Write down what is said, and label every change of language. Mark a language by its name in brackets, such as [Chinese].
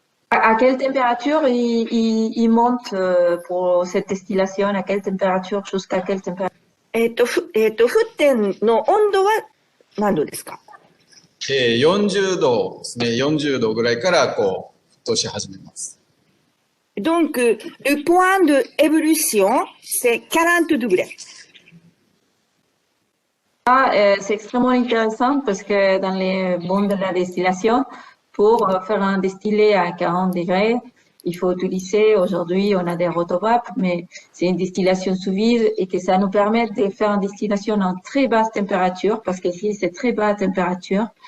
[French] À quelle température il monte pour cette distillation? À quelle température? Jusqu'à quelle température? [Japanese] 沸点の温度は何度ですか？40度ですね。 40度ぐらいからこう沸騰し始めます。 [French] Donc, le point d'ébullition, c'est 40 degrés. C'est extrêmement intéressant parce que dans les mondes de la distillation, pour faire un distillé à 40 degrés, il faut utiliser, aujourd'hui on a des rotovapes, mais c'est une distillation sous vide et que ça nous permet de faire une distillation en très basse température parce qu'ici c'est très basse température.